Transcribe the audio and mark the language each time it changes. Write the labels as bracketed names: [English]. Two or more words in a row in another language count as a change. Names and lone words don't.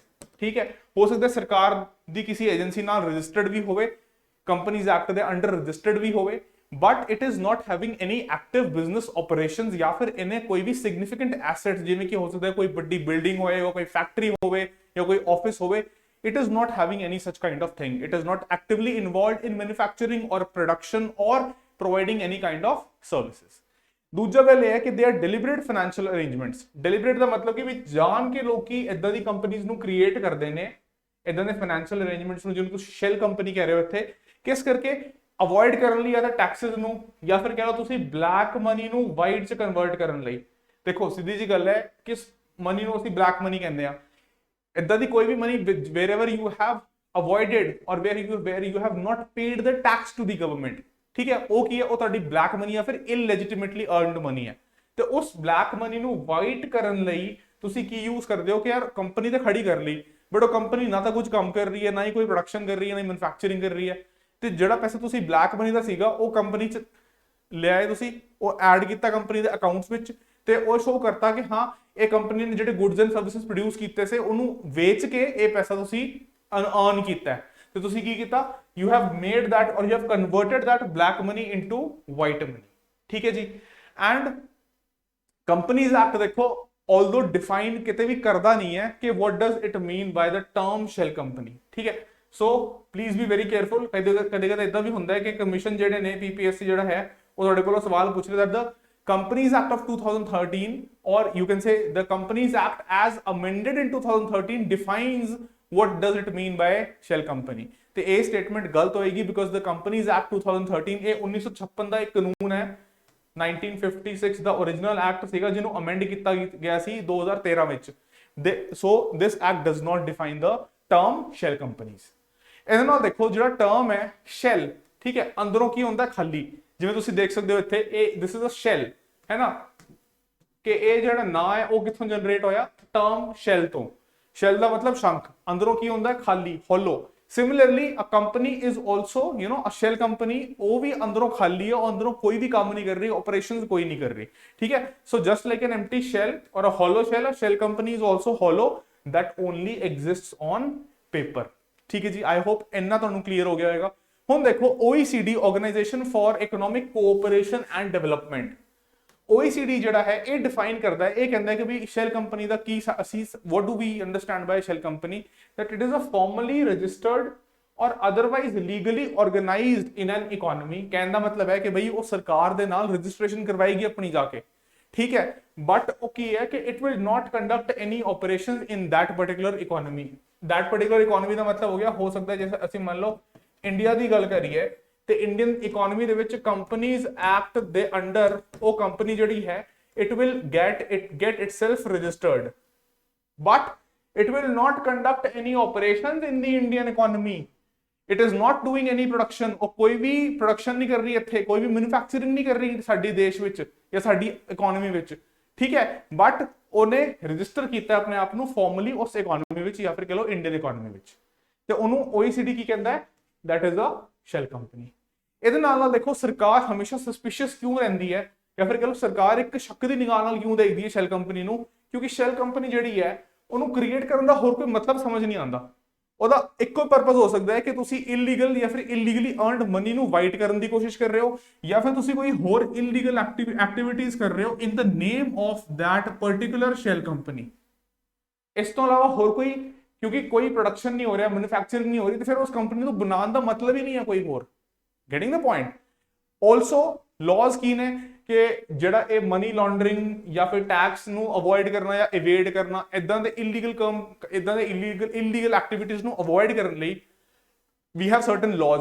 [Punjabi] ਠੀਕ ਹੈ, ਹੋ ਸਕਦਾ ਸਰਕਾਰ ਦੀ ਕਿਸੇ ਏਜੰਸੀ ਨਾਲ ਰਜਿਸਟਰਡ ਵੀ ਹੋਵੇ, ਕੰਪਨੀਜ਼ ਐਕਟ ਦੇ ਅੰਡਰ ਰਜਿਸਟਰਡ ਵੀ ਹੋਵੇ, [English] but it is not having any active business operations, [Punjabi] ਜਾਂ ਫਿਰ ਇਹਨੇ ਕੋਈ ਵੀ [English] significant assets [Punjabi] ਜਿਵੇਂ ਕਿ ਹੋ ਸਕਦਾ ਕੋਈ ਵੱਡੀ ਬਿਲਡਿੰਗ ਹੋਵੇ ਜਾਂ ਕੋਈ ਫੈਕਟਰੀ ਹੋਵੇ ਜਾਂ ਕੋਈ ਆਫਿਸ ਹੋਵੇ, [English] it is not having any such kind of thing, it is not actively involved in manufacturing or production or providing any kind of services। [Punjabi] ਦੂਜਾ ਗੱਲ ਇਹ ਹੈ ਕਿ [English] they are deliberate financial arrangements। [Punjabi] deliberate ਦਾ ਮਤਲਬ ਕਿ ਵੀ ਜਾਣ ਕੇ ਲੋਕੀ ਇਦਾਂ ਦੀ ਕੰਪਨੀਆਂ ਨੂੰ ਕ੍ਰੀਏਟ ਕਰਦੇ ਨੇ, ਇਦਾਂ ਦੇ [English] financial arrangements [Punjabi] ਨੂੰ ਜਿਹਨੂੰ ਤੁਸੀਂ [English] shell company [Punjabi] ਕਹਿ ਰਹੇ ਹੋ ਇੱਥੇ, ਕਿਸ ਕਰਕੇ ਅਵੋਇਡ ਕਰਨ ਲਈ, ਜਾਂ ਤਾਂ ਟੈਕਸਸ ਨੂੰ, ਜਾਂ ਫਿਰ ਕਹਿ ਲਓ ਤੁਸੀਂ [English] black money [Punjabi] ਨੂੰ ਵਾਈਟ ਚ ਕਨਵਰਟ ਕਰਨ ਲਈ। ਦੇਖੋ ਸਿੱਧੀ ਜੀ ਗੱਲ ਹੈ, ਕਿਸ ਮਨੀ ਨੂੰ ਅਸੀਂ [English] black money [Punjabi] ਕਹਿੰਦੇ ਆ। ਇਦਾਂ ਦੀ ਕੋਈ ਵੀ ਮਨੀ [English] wherever you have avoided or where you have not paid the tax to the government, [Punjabi] ਠੀਕ ਹੈ, ਉਹ ਕੀ ਹੈ, ਉਹ ਤੁਹਾਡੀ [English] black money [Punjabi] ਜਾਂ ਫਿਰ [English] illegitimately earned money [Punjabi] ਹੈ। ਤੇ ਉਸ [English] black money [Punjabi] ਨੂੰ ਵਾਈਟ ਕਰਨ ਲਈ ਤੁਸੀਂ ਕੀ ਯੂਜ਼ ਕਰਦੇ ਹੋ ਕਿ ਯਾਰ ਕੰਪਨੀ ਤੇ ਖੜੀ ਕਰ ਲਈ, ਬਟ ਉਹ ਕੰਪਨੀ ਨਾ ਤਾਂ ਕੁਝ ਕੰਮ ਕਰ ਰਹੀ ਹੈ, ਨਾ ਹੀ ਕੋਈ ਪ੍ਰੋਡਕਸ਼ਨ ਕਰ ਰਹੀ ਹੈ, ਨਾ ਹੀ ਮੈਨੂਫੈਕਚਰਿੰਗ ਕਰ ਰਹੀ ਹੈ, ਤੇ ਜਿਹੜਾ ਪੈਸਾ ਤੁਸੀਂ [English] black money [Punjabi] ਦਾ ਸੀਗਾ ਉਹ ਕੰਪਨੀ ਚ ਲਿਆਏ, ਤੁਸੀਂ ਉਹ ਐਡ ਕੀਤਾ ਕੰਪਨੀ ਦੇ ਅਕਾਊਂਟਸ ਵਿੱਚ, ਤੇ ਉਹ ਸ਼ੋ ਕਰਤਾ ਕਿ ਹਾਂ ਇਹ ਕੰਪਨੀ ਨੇ ਜਿਹੜੇ [English] goods and services [Punjabi] ਪ੍ਰੋਡਿਊਸ ਕੀਤੇ ਸੀ ਉਹਨੂੰ ਵੇਚ ਕੇ ਇਹ ਪੈਸਾ ਤੁਸੀਂ ਅਰਨ ਕੀਤਾ ਹੈ। ਤੇ ਤੁਸੀਂ ਕੀ ਕੀਤਾ, [English] you have made that or you have converted that black money into white money। [Punjabi] ਠੀਕ ਹੈ ਜੀ। [English] ਐਂਡ ਕੰਪਨੀਜ਼ ਐਕਟ ਦੇਖੋ although define [Punjabi] ਕਿਤੇ ਵੀ ਕਰਦਾ ਨਹੀਂ ਹੈ ਕਿ [English] what does it mean by the term shell company। [Punjabi] ਠੀਕ ਹੈ, [English] so please be very careful. [Punjabi] ਕਦੇ ਇਦਾਂ ਵੀ ਹੁੰਦਾ ਹੈ ਕਿ ਕਮਿਸ਼ਨ ਜਿਹੜੇ ਨੇ PPSC ਜਿਹੜਾ ਹੈ ਉਹ ਤੁਹਾਡੇ ਕੋਲੋਂ ਸਵਾਲ ਪੁੱਛ ਰਿਹਾ [English] that the Companies Act of 2013, or you can say the Companies Act as amended in 2013 defines what does it mean by shell company। [Punjabi] ਤੇ ਇਹ ਸਟੇਟਮੈਂਟ ਗਲਤ ਹੋਏਗੀ [English] because the Companies Act 2013 [Punjabi] ਇਹ 1956 ਦਾ ਇੱਕ ਕਾਨੂੰਨ ਹੈ, 1956 ਦਾ [English] original act [Punjabi] ਸੀਗਾ ਜਿਹਨੂੰ ਅਮੈਂਡ ਕੀਤਾ ਗਿਆ ਸੀ 2013 ਵਿੱਚ। [English] so this act does not define the term shell companies। [Punjabi] ਇਹਦੇ ਨਾਲ ਦੇਖੋ ਜਿਹੜਾ ਟਰਮ ਹੈ shell, ਠੀਕ ਹੈ, ਅੰਦਰੋਂ ਕੀ ਹੁੰਦਾ, ਖਾਲੀ। ਜਿਵੇਂ ਤੁਸੀਂ ਦੇਖ ਸਕਦੇ ਹੋ ਇੱਥੇ ਇਹ [English] this is a shell [Punjabi] ਹੈ ਨਾ, ਕਿ ਇਹ ਜਿਹੜਾ ਨਾਂ ਹੈ ਉਹ ਕਿੱਥੋਂ ਜਨਰੇਟ ਹੋਇਆ, [English] term shell [Punjabi] ਤੋਂ। ਸ਼ੈਲ ਦਾ ਮਤਲਬ ਸ਼ੰਖ, ਅੰਦਰੋਂ ਕੀ ਹੁੰਦਾ, ਖਾਲੀ, ਹੋਲੋ। [English] similarly a company is also a shell company, [Punjabi] ਉਹ ਵੀ ਅੰਦਰੋਂ ਖਾਲੀ ਹੈ, ਉਹ ਅੰਦਰੋਂ ਕੋਈ ਵੀ ਕੰਮ ਨਹੀਂ ਕਰ ਰਹੀ, ਆਪਰੇਸ਼ਨਸ ਕੋਈ ਨਹੀਂ ਕਰ ਰਹੀ। ਠੀਕ ਹੈ, [English] so just like an empty shell or a hollow shell, a shell company is also hollow that only exists on paper। [Punjabi] ਠੀਕ ਹੈ ਜੀ, [English] I hope [Punjabi] ਇੰਨਾ ਤੁਹਾਨੂੰ ਕਲੀਅਰ ਹੋ ਗਿਆ ਹੋਵੇਗਾ। ਹੁਣ ਦੇਖੋ [English] OECD ਆਰਗੇਨਾਈਜੇਸ਼ਨ ਫॉर ਇਕਨੋਮਿਕ ਕੋਆਪਰੇਸ਼ਨ ਐਂਡ ਡਿਵੈਲਪਮੈਂਟ, OECD [Punjabi] ਜਿਹੜਾ ਹੈ ਇਹ ਡਿਫਾਈਨ ਕਰਦਾ ਹੈ, ਇਹ ਕਹਿੰਦਾ ਹੈ ਕਿ ਵੀ [English] shell company [Punjabi] ਦਾ ਕੀ ਅਸੀਂ [English] what do we understand by shell company, that it is a formally registered or otherwise legally organized in an economy। [Punjabi] ਕਹਿਣ ਦਾ ਮਤਲਬ ਹੈ ਕਿ ਬਈ ਉਹ ਸਰਕਾਰ ਦੇ ਨਾਲ ਰਜਿਸਟ੍ਰੇਸ਼ਨ ਕਰਵਾਏਗੀ ਆਪਣੀ ਜਾ ਕੇ। ਠੀਕ ਹੈ, [English] बट [Punjabi] ਉਹ ਕੀ ਹੈ ਕਿ [English] it will not conduct any operations in that particular economy। that particular economy [Punjabi] ਦਾ ਮਤਲਬ ਹੋ ਗਿਆ, ਹੋ ਸਕਦਾ ਜੈਸੇ ਅਸੀਂ ਮੰਨ ਲਓ ਇੰਡੀਆ ਦੀ ਗੱਲ ਕਰੀਏ ਤੇ [English] Indian economy [Punjabi] ਦੇ ਵਿੱਚ ਕੰਪਨੀਜ਼ ਐਕਟ ਦੇ ਅੰਡਰ ਉਹ ਕੰਪਨੀ ਜਿਹੜੀ ਹੈ [English] it will get itself registered, but it will not conduct any operations in the Indian economy। it is not doing any production। [Punjabi] ਉਹ ਕੋਈ ਵੀ ਪ੍ਰੋਡਕਸ਼ਨ ਨਹੀਂ ਕਰ ਰਹੀ ਇੱਥੇ, ਕੋਈ ਵੀ ਮੈਨੂਫੈਕਚਰਿੰਗ ਨਹੀਂ ਕਰ ਰਹੀ ਸਾਡੀ ਦੇਸ਼ ਵਿੱਚ ਜਾਂ ਸਾਡੀ ਇਕਨੋਮੀ ਵਿੱਚ, ਠੀਕ ਹੈ, ਬਟ ਉਹਨੇ ਰਜਿਸਟਰ ਕੀਤਾ ਆਪਣੇ ਆਪ ਨੂੰ ਫਾਰਮਲੀ ਉਸ ਇਕਨੋਮੀ ਵਿੱਚ ਜਾਂ ਫਿਰ ਕਹ ਲਓ [English] Indian economy [Punjabi] ਵਿੱਚ, ਤੇ ਉਹਨੂੰ OECD ਕੀ ਕਹਿੰਦਾ ਹੈ, [English] that is a shell company। [Punjabi] ਇਹਦੇ ਨਾਲ ਦੇਖੋ ਸਰਕਾਰ ਹਮੇਸ਼ਾ ਸਸਪੀਸ਼ੀਅਸ ਕਿਉਂ ਰਹਿੰਦੀ ਹੈ ਜਾਂ ਫਿਰ ਕਹ ਲਓ ਸਰਕਾਰ ਇੱਕ ਸ਼ੱਕ ਦੀ ਨਿਗਾਹ ਨਾਲ ਕਿਉਂ ਦੇਖਦੀ ਹੈ [English] shell company [Punjabi] ਨੂੰ, ਕਿਉਂਕਿ [English] shell company [Punjabi] ਜਿਹੜੀ ਹੈ ਉਹਨੂੰ ਕ੍ਰੀਏਟ ਕਰਨ ਦਾ ਹੋਰ ਕੋਈ ਮਤਲਬ ਸਮਝ ਨਹੀਂ ਆਉਂਦਾ। ਉਹਦਾ ਇੱਕੋ ਪਰਪਸ ਹੋ ਸਕਦਾ ਹੈ ਕਿ ਤੁਸੀਂ ਇਲੀਗਲ ਜਾਂ ਫਿਰ [English] illegally earned money [Punjabi] ਨੂੰ ਵਾਈਟ ਕਰਨ ਦੀ ਕੋਸ਼ਿਸ਼ ਕਰ ਰਹੇ ਹੋ, ਜਾਂ ਫਿਰ ਤੁਸੀਂ ਕੋਈ ਹੋਰ [English] illegal activities [Punjabi] ਕਰ ਰਹੇ ਹੋ [English] in the name of that particular shell company। [Punjabi] ਇਸ ਤੋਂ ਇਲਾਵਾ ਹੋਰ ਕੋਈ, ਕਿਉਂਕਿ ਕੋਈ ਪ੍ਰੋਡਕਸ਼ਨ ਨਹੀਂ ਹੋ ਰਿਹਾ, ਮੈਨੂਫੈਕਚਰਿੰਗ ਨਹੀਂ ਹੋ ਰਹੀ, ਤੇ ਫਿਰ ਉਸ ਕੰਪਨੀ ਨੂੰ ਬਣਾਉਣ ਦਾ ਮਤਲਬ ਹੀ ਨਹੀਂ ਹੈ ਕੋਈ ਹੋਰ। [English] getting the point. also laws [Punjabi] ਕੀ ਨੇ ਕਿ ਜਿਹੜਾ ਇਹ [English] money laundering [Punjabi] ਜਾਂ ਫਿਰ ਟੈਕਸ ਨੂੰ ਅਵੋਇਡ ਕਰਨਾ ਜਾਂ ਇਵੇਡ ਕਰਨਾ, ਇਦਾਂ ਦੇ [English] illegal activities [Punjabi] ਨੂੰ ਅਵੋਇਡ ਕਰਨ ਲਈ [English] we have certain laws.